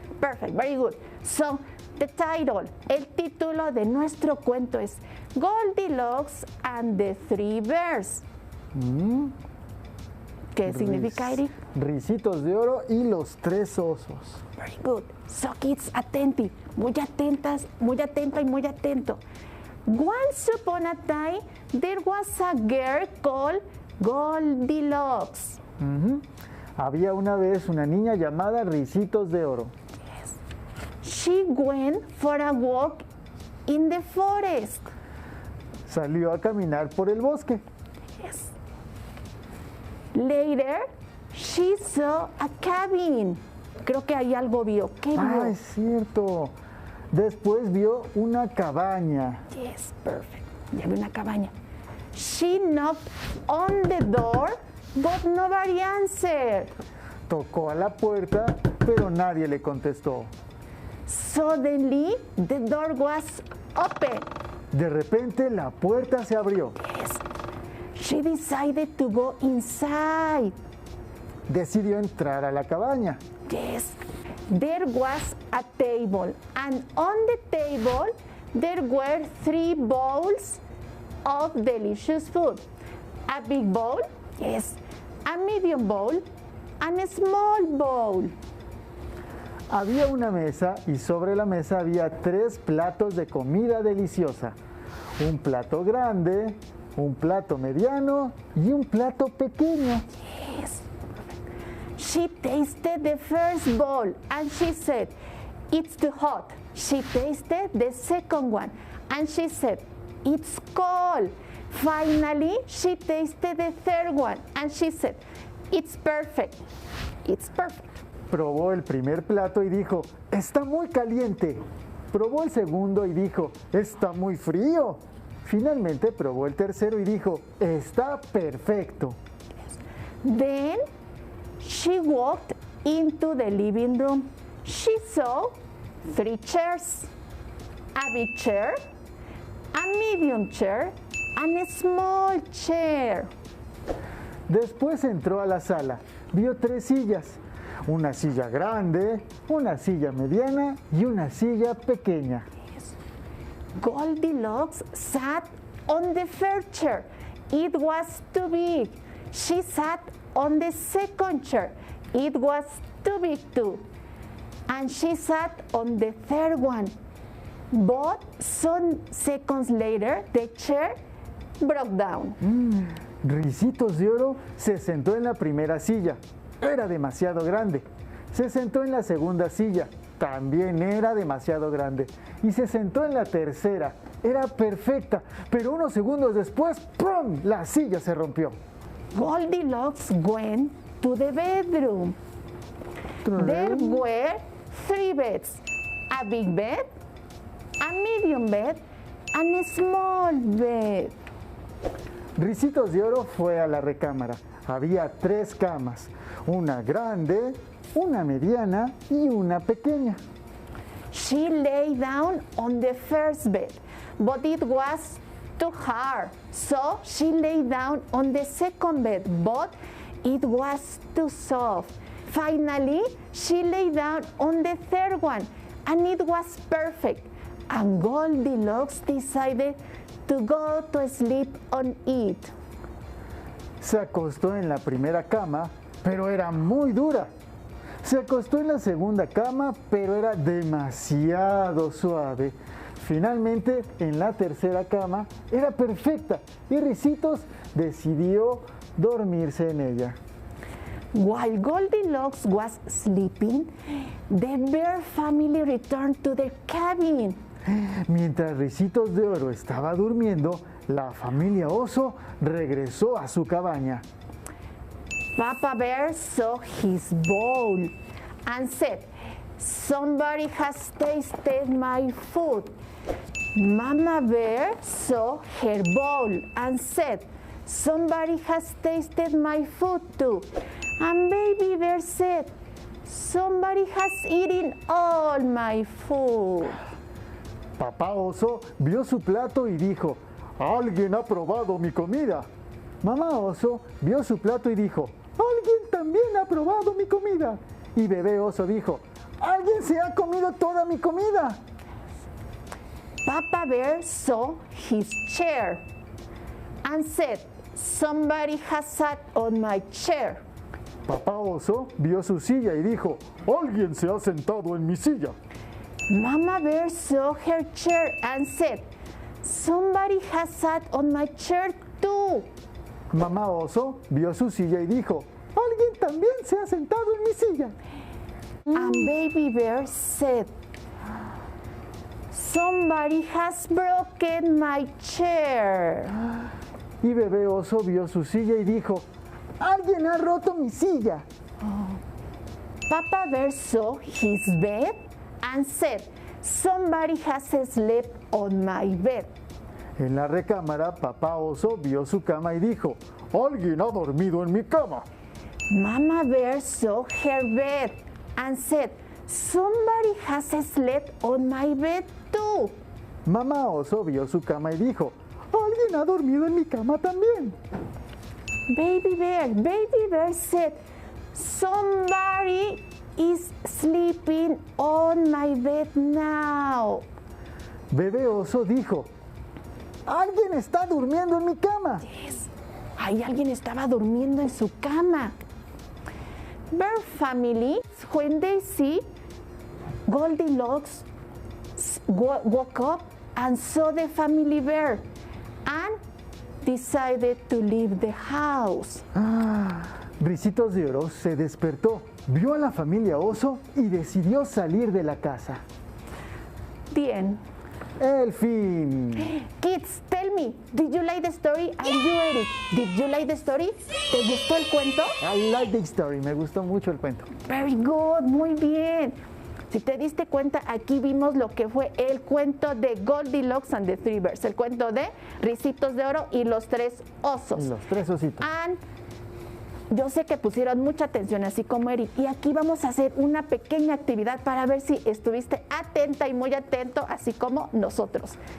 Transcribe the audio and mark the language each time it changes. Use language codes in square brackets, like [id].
[en] Perfect, very good. So, the title, [es] el título de nuestro cuento es [en] Goldilocks and the 3 Bears. [es] ¿Qué significa, Eric? Ricitos de Oro y los 3 osos. [en] Very good. So, kids, attentive, [es] muy atentas, muy atenta y muy atento. [en] Once upon a time, there was a girl called Goldilocks. [es] Había una vez una niña llamada Ricitos de Oro. [en] She went for a walk in the forest. [es] Salió a caminar por el bosque. [en] Yes. Later, she saw a cabin. [es] Creo que ahí algo vio. ¿Qué vio? Es cierto. Después vio una cabaña. [en] Yes, perfect. [es] Ya vio una cabaña. [en] She knocked on the door, but nobody answered. [es] Tocó a la puerta, pero nadie le contestó. [en] Suddenly, the door was open. [es] De repente la puerta se abrió. [en] Yes. She decided to go inside. [es] Decidió entrar a la cabaña. [en] Yes. There was a table, and on the table there were 3 bowls of delicious food. A big bowl, yes, a medium bowl, and a small bowl. [es] Había una mesa y sobre la mesa había 3 platos de comida deliciosa. Un plato grande, un plato mediano y un plato pequeño. [en] Yes. She tasted the first bowl and she said, "It's too hot." She tasted the second one and she said, "It's cold." Finally, she tasted the third one and she said, "It's perfect." It's perfect. [es] Probó el primer plato y dijo, está muy caliente. Probó el segundo y dijo, está muy frío. Finalmente probó el tercero y dijo, está perfecto. [en] Then she walked into the living room. She saw 3 chairs, a big chair, a medium chair, and a small chair. [es] Después entró a la sala. Vio 3 sillas. Una silla grande, una silla mediana y una silla pequeña. [en] Goldilocks sat on the first chair. It was too big. She sat on the second chair. It was too big too. And she sat on the third one. But some seconds later, the chair broke down. [es] Ricitos de Oro se sentó en la primera silla. Era demasiado grande. Se sentó en la segunda silla. También era demasiado grande. Y se sentó en la tercera. Era perfecta. Pero unos segundos después, ¡pum!, la silla se rompió. [en] Goldilocks went to the bedroom. There were 3 beds. A big bed, a medium bed, and a small bed. [es] Ricitos de Oro fue a la recámara. Había 3 camas. Una grande, una mediana y una pequeña. [en] She lay down on the first bed, but it was too hard. So she lay down on the second bed, but it was too soft. Finally, she lay down on the third one, and it was perfect. And Goldilocks decided to go to sleep on it. [es] Se acostó en la primera cama, pero era muy dura. Se acostó en la segunda cama, pero era demasiado suave. Finalmente, en la tercera cama, era perfecta y Ricitos decidió dormirse en ella. [en] While Goldilocks was sleeping, the bear family returned to their cabin. [es] Mientras Ricitos de Oro estaba durmiendo, la familia Oso regresó a su cabaña. [en] Papa Bear saw his bowl and said, "Somebody has tasted my food." Mama Bear saw her bowl and said, "Somebody has tasted my food too." And Baby Bear said, "Somebody has eaten all my food." [es] Papá Oso vio su plato y dijo, "Alguien ha probado mi comida." Mamá Oso vio su plato y dijo, "Alguien también ha probado mi comida." Y Bebé Oso dijo, "Alguien se ha comido toda mi comida." [en] Papa Bear saw his chair and said, "Somebody has sat on my chair." [es] Papá Oso vio su silla y dijo, "Alguien se ha sentado en mi silla." [en] Mama Bear saw her chair and said, "Somebody has sat on my chair too." [es] Mamá Oso vio su silla y dijo, "Alguien también se ha sentado en mi silla." [en] And Baby Bear said, "Somebody has broken my chair." [es] Y Bebé Oso vio su silla y dijo, "Alguien ha roto mi silla." [en] Papa Bear saw his bed and said, "Somebody has slept on my bed." [es] En la recámara, Papá Oso vio su cama y dijo, "Alguien ha dormido en mi cama." [en] Mama Bear saw her bed and said, "Somebody has slept on my bed too." [es] Mamá oso vio su cama y dijo, alguien ha dormido en mi cama también. [en] Baby Bear said, somebody is sleeping on my bed now. [es] Bebé oso dijo, alguien está durmiendo en mi cama. [en] Yes. [es] Ahí alguien estaba durmiendo en su cama. [en] Bear family, when they see Goldilocks, woke up and saw the family bear and decided to leave the house. [es] Ricitos de Oro se despertó, vio a la familia oso y decidió salir de la casa. [en] The end. [es] El fin. [en] Kids, tell me, did you like the story? And you, Eric, did you like the story? [es] ¿Te gustó el cuento? [en] I like the story, [es] me gustó mucho el cuento. [en] Very good, [es] muy bien. Si te diste cuenta, aquí vimos lo que fue el cuento de Goldilocks and the Three Bears, el cuento de Ricitos de Oro y los tres osos. Los tres ositos. And yo sé que pusieron mucha atención, así como Eric, y aquí vamos a hacer una pequeña actividad para ver si estuviste atenta y muy atento, así como nosotros.